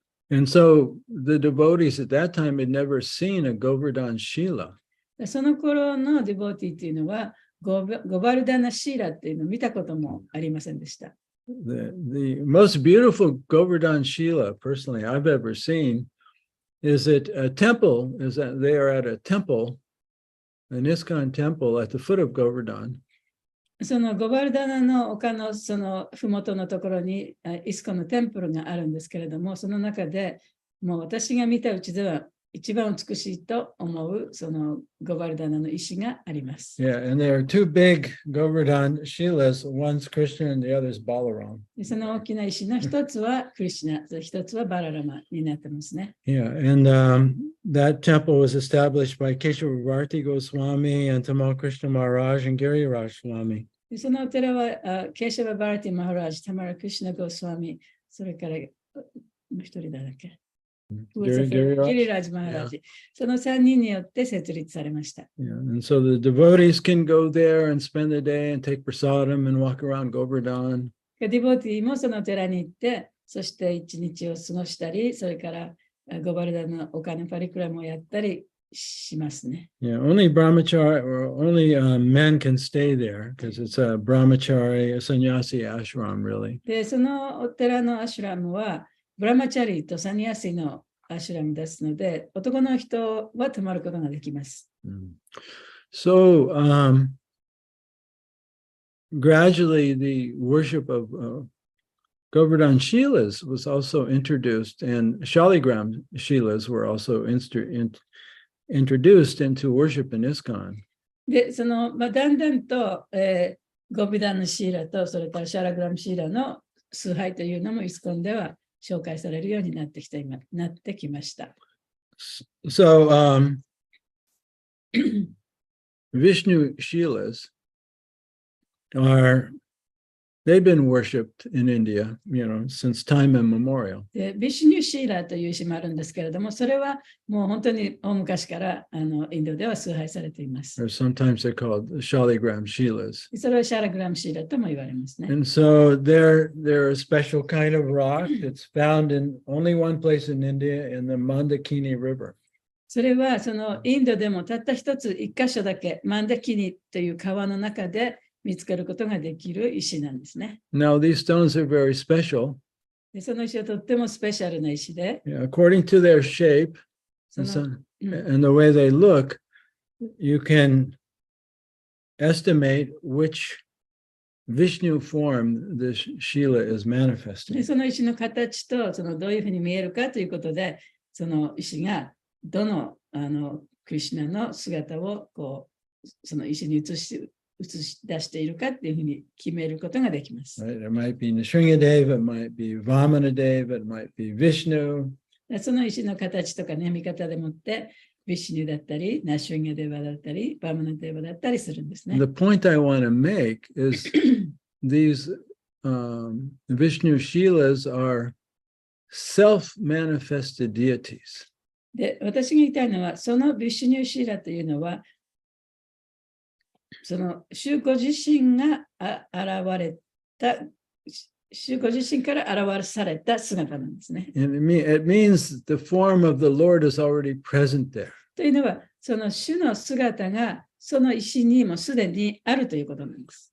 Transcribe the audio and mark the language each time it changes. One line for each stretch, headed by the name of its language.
English: And so the devotees at that time had never seen a Govardhan Shila.
Japanese: その頃のディボーティーっていうのはゴバルダナシーラっていうのを見たこともありませんでした。
English: The most beautiful Govardhan Shila, personally, I've ever seen, is that a temple, is that they are at a temple, an ISKCON temple at the foot of Govardhan.
Japanese: そのゴバルダナの丘のそのふもとのところにイスコンのテンプルがあるんですけれども、その中でもう私が見たうちでは一番美しいと思うそのゴバルダナの石があります。
English: Yeah, and there are two big Govardhan Shilas, one's Krishna and the other is Balaram.
Japanese: その大きな石の一つはクリシュナ、一つはバララマになってますね。
English: Yeah, and that temple was established by Keshavarti Goswami and Tamal Krishna Maharaj and Giriraj Swami.
Japanese: そのお寺はケーシャバ・バラティ・マハラージ、タマラ・クリシュナ・ゴスワミ、それからもう一人だっけギリラージ・マハラージ、その3人によって設立されました。
English: Yeah, and so the devotees can go there and spend the day and take prasadam and walk around Govardhan.
Japanese: ディボーティーもその寺に行って、そして一日を過ごしたり、それからゴバルダの丘のパリクラムをやったりしますね。
English: Yeah, only brahmachari or only men can stay there because it's a brahmachari, a sannyasi ashram, really.
Japanese: で、そのお寺のアシュラムは、ブラマチャリとサニヤシのアシュラムですので、男の人は泊まることができます。
English: So, gradually the worship of Govardhan Shilas was also introduced, and Shaligram Shilas were also introduced into worship in ISKCON.
Japanese: で、だんだんと、ゴビダンのシーラと、それからシャラグラムシーラの崇拝というのもイスコンでは紹介されるようになってきました。
English: So, Vishnu Shilas they've been worshipped in India, since time immemorial.
Japanese: で、ビシュニュシーラという石もあるんですけれども、それはもう本当に大昔からインドでは崇拝されています。
English: Or sometimes they're called Shaligram Shilas.
Japanese: それはシャラグラムシーラとも言われますね。
English: And so they're a special kind of rock that's found in only one place in India, in the Mandakini River.
Japanese: それはそのインドでもたった一箇所だけ、マンダキニという川の中で見つかることができる石なんですね。
English: Now, these stones are very special.
Japanese: でその石はとってもスペシャルな石で、
English: according to their shape and the way they look, you can estimate which Vishnu form this Shila is
Japanese: で
English: manifesting.
Japanese: その石の形とどういうふうに見えるかということで、その石がどのクリシュナの姿をその石に映し映し出しているかっていうふうに決めることができます。
English: Right? It might be Nrsingadeva, it might be Vamanadeva, it might be Vishnu.
Japanese: その石の形とかね、見方でもって、ビシュニュだったり、ナシュンガデバだったり、バムナデバだったりするんですね。
English: The point I want to make is these Vishnu Shilas are self-manifested deities.
Japanese: で、私が言いたいのは、そのビシュニュシーラというのは、その主ご自身が現れた、主ご自身から現された姿なんですね。 And it means the form of the Lord is already present there. というのは、その主の姿がその石にもすでにあるということなんです。